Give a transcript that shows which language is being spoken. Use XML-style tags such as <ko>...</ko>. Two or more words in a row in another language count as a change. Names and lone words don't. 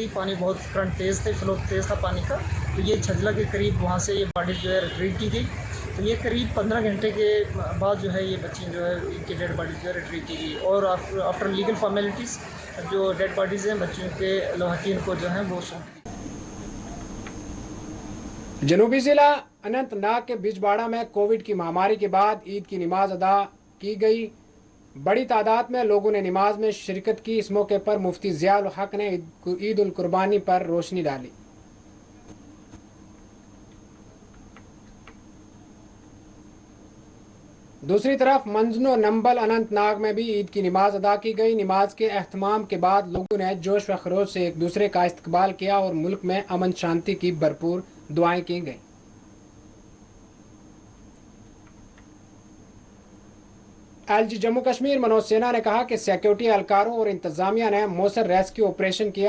<ur>پانی بہت کرنٹ تیز تھے، فلو تیز تھا پانی کا، تو یہ چھجلا کے قریب وہاں سے یہ باڈیز جو ہے ریٹریو کی گئی۔ تو یہ قریب 15 گھنٹے کے بعد جو ہے یہ بچی جو ہے ان کی</ur> <en>dead bodies</en> <ur>جو ہے ریٹریو کی گئی، اور</ur> <en>after legal formalities</en> <ur>جو</ur> <en>dead bodies</en> <ur>ہیں بچیوں کے لواحقین کو جو ہیں وہ سونپ دی۔ جنوبی ضلع اننت ناگ کے بجباڑہ میں کووڈ کی مہاماری کے بعد عید کی نماز ادا کی گئی۔ بڑی تعداد میں لوگوں نے نماز میں شرکت کی۔ اس موقع پر مفتی ضیاء الحق نے عید القربانی پر روشنی ڈالی۔ دوسری طرف منجنو نمبل اننت ناگ میں بھی عید کی نماز ادا کی گئی. نماز کے اہتمام کے بعد لوگوں نے جوش و خروش سے ایک دوسرے کا استقبال کیا اور ملک میں امن شانتی کی بھرپور دعائیں کی گئی. ایل جی جموں کشمیر منوج سنہا نے کہا کہ سکیورٹی اہلکاروں اور انتظامیہ نے مؤثر</ur> <en>rescue operation</en> <ur>کیا.</ur>